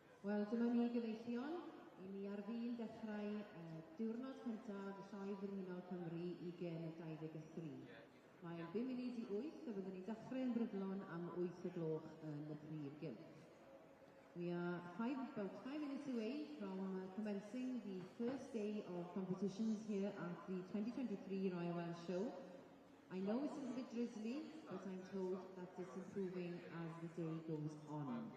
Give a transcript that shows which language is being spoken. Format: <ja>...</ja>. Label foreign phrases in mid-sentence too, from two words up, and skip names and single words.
<cy>Wel, dyma ni gyfeillion, i ni ar fin dechrau diwrnod cyntaf y Sioe Frenhinol Cymru 2023. Mae'n 5 munud i 8 a byddwn ni'n dechrau yn brydlon am 8 o gloch yn y prif gylch.</cy> <en>We are about 5 minutes away from commencing the first day of competitions here at the 2023 Royal Welsh Show. I know it's a bit drizzly, but I'm told that it's improving as the day goes on.</en>